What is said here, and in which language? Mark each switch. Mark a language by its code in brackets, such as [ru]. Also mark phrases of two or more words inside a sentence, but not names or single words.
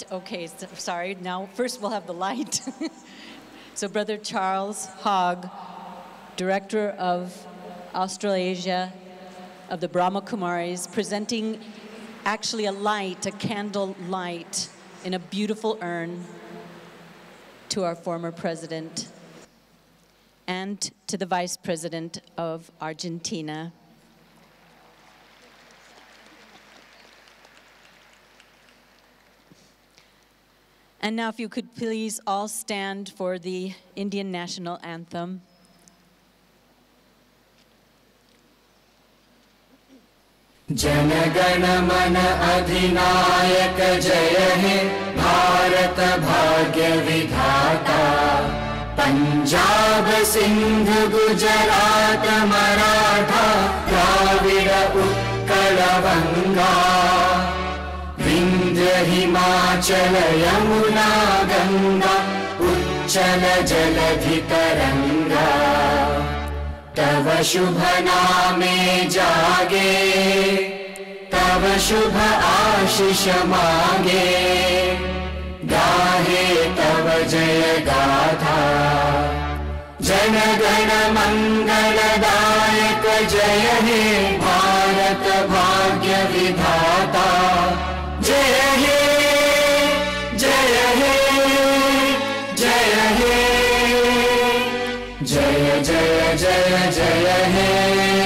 [en] Okay, sorry, now first we'll have the light. So Brother Charles Hogg, Director of Australasia of the Brahma Kumaris, presenting actually a light, a candle light in a beautiful urn to our former president and to the Vice President of Argentina. And now if you could please all stand for the Indian national anthem. [bn] জন গণ মন অধিনায়ক জয় হে ভারত ভাগ্য বিধাতা পঞ্জাব সিন্ধু গুজরাট মরাঠা দ্রাবিড় উৎকল বঙ্গ বিন্ধ্য হিমাচল যমুনা গঙ্গা উচ্ছল জলধি তরঙ্গ তব শুভ নামে জাগে তব শুভ আশিস মাগে গাহে তব জয় গাথা জন গণ মঙ্গলদায়ক জয় হে ভারত ভাগ্য বিধাতা জয় হে জয় হে জয় হে জয় জয় জয় জয় হে